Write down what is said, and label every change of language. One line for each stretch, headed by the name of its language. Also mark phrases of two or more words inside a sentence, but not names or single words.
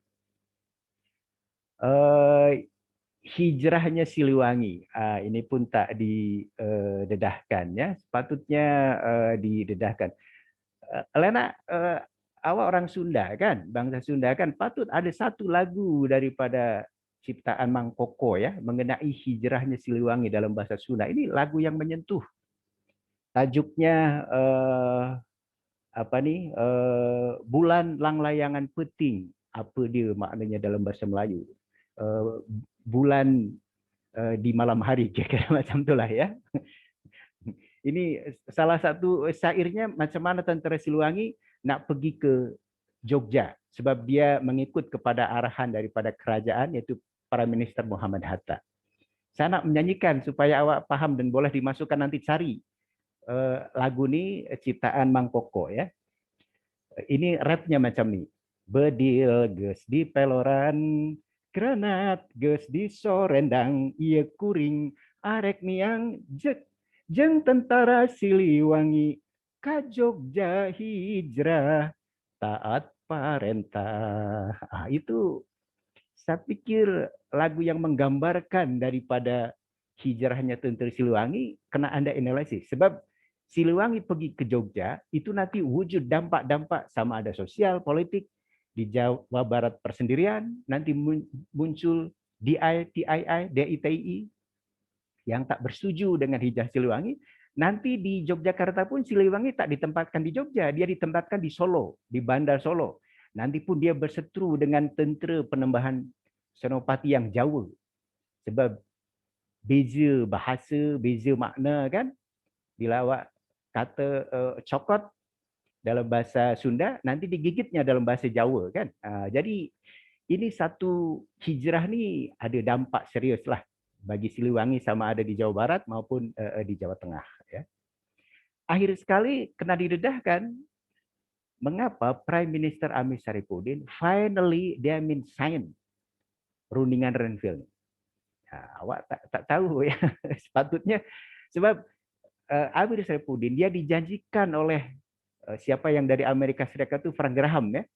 Malay: Hijrahnya Siliwangi, ini pun tak didedahkan ya, sepatutnya didedahkan. Lena, awak orang Sunda kan, bangsa Sunda kan, patut ada satu lagu daripada ciptaan Mang Koko ya mengenai hijrahnya Siliwangi dalam bahasa Sunda. Ini lagu yang menyentuh. Tajuknya Bulan Langlayangan Peting. Apa dia maknanya dalam bahasa Melayu? Bulan di malam hari, kira-kira macam itulah ya. Ini salah satu syairnya macam mana tentara Siliwangi nak pergi ke Jogja sebab dia mengikut kepada arahan daripada kerajaan iaitu
English: Prime Minister
Malay: Muhammad Hatta. Saya nak menyanyikan supaya awak faham dan boleh dimasukkan nanti cari lagu ni ciptaan Mang Koko ya. Ini rapnya macam ni.
Sundanese: Bedil geus di peloran, granat geus di sorendang, ieu kuring arek niang jeung tentara Siliwangi ka Jogja hijrah taat parentah.
Malay: Itu saya pikir lagu yang menggambarkan daripada hijrahnya tentara Siliwangi kena Anda analisis. Sebab Siliwangi pergi ke Jogja, itu nanti wujud dampak-dampak sama ada sosial, politik, di Jawa Barat persendirian, nanti muncul DITII, DITI, yang tak bersetuju dengan hijrah Siliwangi. Nanti di Yogyakarta pun Siliwangi tak ditempatkan di Jogja, dia ditempatkan di Solo, di Bandar Solo. Nanti pun dia berseteru dengan tentera penembahan Senopati yang Jawa. Sebab beza bahasa, beza makna kan. Bila awak kata cokot dalam bahasa Sunda, nanti digigitnya dalam bahasa Jawa kan. Jadi ini satu hijrah ni ada dampak serius lah bagi Siliwangi sama ada di Jawa Barat maupun di Jawa Tengah. Ya. Akhir sekali kena didedahkan mengapa
English: Prime Minister
Malay: Amir Syarifuddin finally dia sign rundingan Renville. Awak tak tahu ya. Sepatutnya sebab Amir Syarifuddin dia dijanjikan oleh siapa yang dari Amerika Serikat itu Frank Graham ya.